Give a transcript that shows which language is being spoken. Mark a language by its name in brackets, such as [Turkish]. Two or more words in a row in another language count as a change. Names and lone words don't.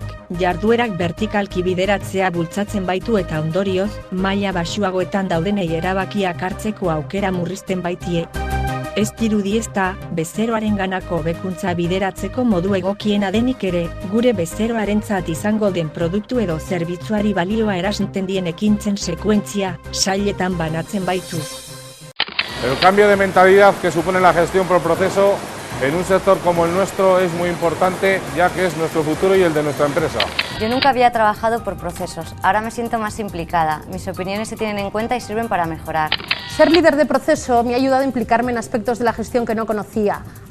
[Basque] Jarduerak vertikalki bideratzea bultzatzen baitu eta ondorioz, maila baxuagoetan daudenei erabakiak hartzeko aukera murrizten baitie. Ez dirudi ez da, bezeroarenganako hobekuntza bideratzeko modu egokiena denik ere, gure bezeroarentzat izango den produktu edo zerbitzuari balioa erasinten dien ekintzen sekuentzia, sailetan banatzen baitu. [Spanish] El cambio de mentalidad que supone la gestión por proceso en un sector como el nuestro es muy importante, ya que es nuestro futuro y el de nuestra empresa. Yo nunca había trabajado por procesos, ahora me siento más implicada, mis opiniones se tienen en cuenta y sirven para mejorar. Ser líder de proceso me ha ayudado a implicarme en aspectos de la gestión que no conocía.